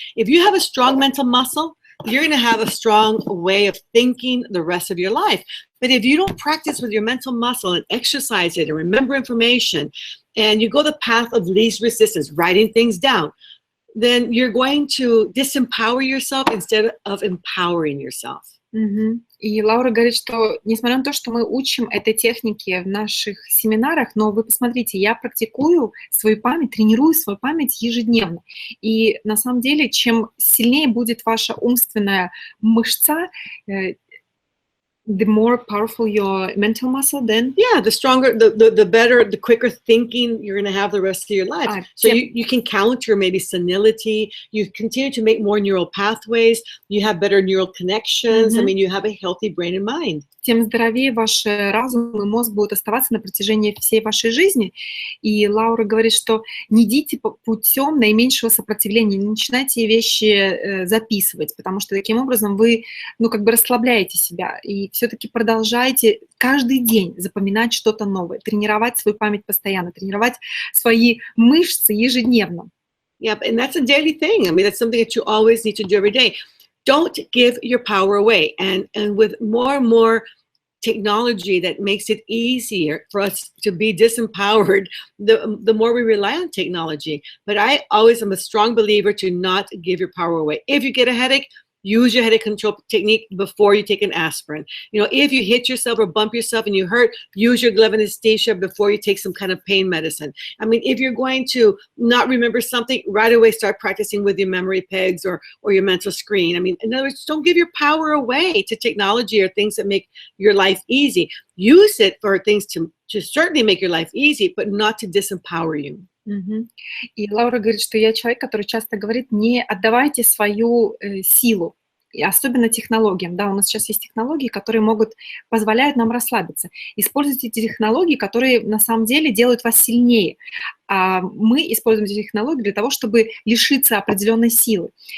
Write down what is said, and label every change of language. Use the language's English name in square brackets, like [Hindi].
[English] If you have a strong mental muscle, you're going to have a strong way of thinking the rest of your life. But if you don't practice with your mental muscle and exercise it and remember information, and you go the path of least resistance, writing things down, then you're going to disempower yourself instead of empowering yourself. [Russian] И Лаура говорит, что несмотря на то, что мы учим этой технике в наших семинарах, но вы посмотрите, я практикую свою память, тренирую свою память ежедневно. И на самом деле, чем сильнее будет ваша умственная мышца, [English] the more powerful your mental muscle, then the stronger, the better, the quicker thinking you're going to have the rest of your life. So you can counter maybe senility. You continue to make more neural pathways. You have better neural connections. I mean, you have a healthy brain and mind. [Russian] Тем здоровее ваш разум и мозг будут оставаться на протяжении всей вашей жизни. И Лаура говорит, что не идите путем наименьшего сопротивления, не начинайте вещи записывать, потому что таким образом вы, как бы расслабляете себя. И все-таки продолжайте каждый день запоминать что-то новое, тренировать свою память постоянно, тренировать свои мышцы ежедневно. [English] Yeah, and that's a daily thing. I mean, that's something that you always need to do every day. Don't give your power away. And with more and more technology that makes it easier for us to be disempowered, the more we rely on technology. But I always am a strong believer to not give your power away. If you get a headache, use your headache control technique before you take an aspirin. If you hit yourself or bump yourself and you hurt, use your glove anesthesia before you take some kind of pain medicine. I mean, if you're going to not remember something, right away start practicing with your memory pegs or your mental screen. I mean, in other words, don't give your power away to technology or things that make your life easy. Use it for things to certainly make your life easy, but not to disempower you. [Russian] И Лаура говорит, что я человек, который часто говорит, не отдавайте свою силу, и особенно технологиям. Да, у нас сейчас есть технологии, которые позволяют нам расслабиться. Используйте те технологии, которые на самом деле делают вас сильнее. А мы используем эти технологии для того, чтобы лишиться определенной силы.